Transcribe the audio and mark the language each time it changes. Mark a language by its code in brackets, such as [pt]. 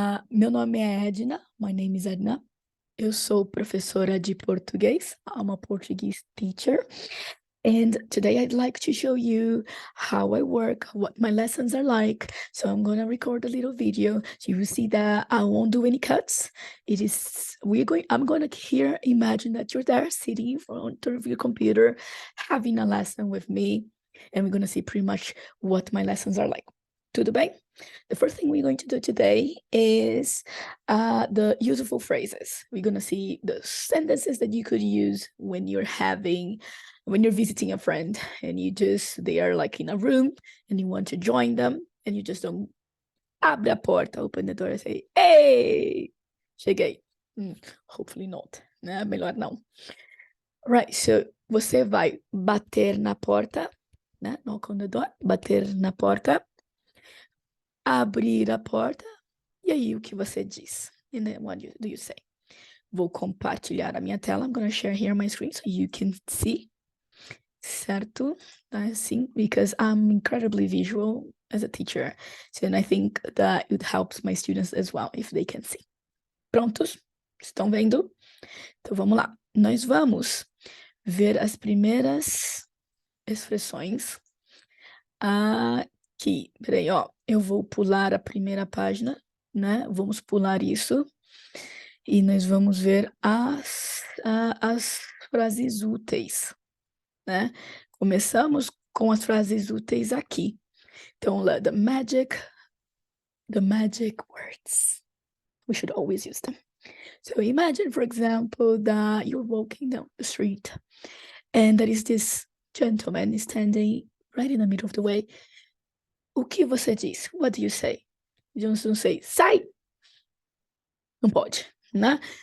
[pt] Meu nome é Edna, [en] my name is Edna. [pt] Eu sou professora de português. [en] I'm a Portuguese teacher. And today I'd like to show you how I work, what my lessons are like. So I'm gonna record a little video. So you will see that I won't do any cuts. I'm gonna here imagine that you're there sitting in front of your computer, having a lesson with me. And we're gonna see pretty much what my lessons are like. [pt] Tudo bem? [en] The first thing we're going to do today is the useful phrases. We're gonna see the sentences that you could use when you're visiting a friend and they are like in a room and you want to join them and you just don't [pt] abre a porta, [en] open the door and say, hey, [pt] cheguei. [en] Hopefully not, [pt] né? Melhor não. [en] Right, so [pt] você vai bater na porta, né? [en] Knock on the door, [pt] bater na porta, abrir a porta, e aí o que você diz? [en] And then what do you say? [pt] Vou compartilhar a minha tela. [en] I'm gonna share here my screen so you can see. [pt] Certo? [en] Assim, because I'm incredibly visual as a teacher. So, and I think that it helps my students as well if they can see. [pt] Prontos? Estão vendo? Então vamos lá. Nós vamos ver as primeiras expressões aqui. Peraí, ó. Eu vou pular a primeira página, né? Vamos pular isso. E nós vamos ver as frases úteis, né? Começamos com as frases úteis aqui. [en] Então, the magic words. We should always use them. So imagine, for example, that you're walking down the street and there is this gentleman standing right in the middle of the way. [pt] O que você diz? [en] What do you say? You don't say, [pt] sai! Não pode, né?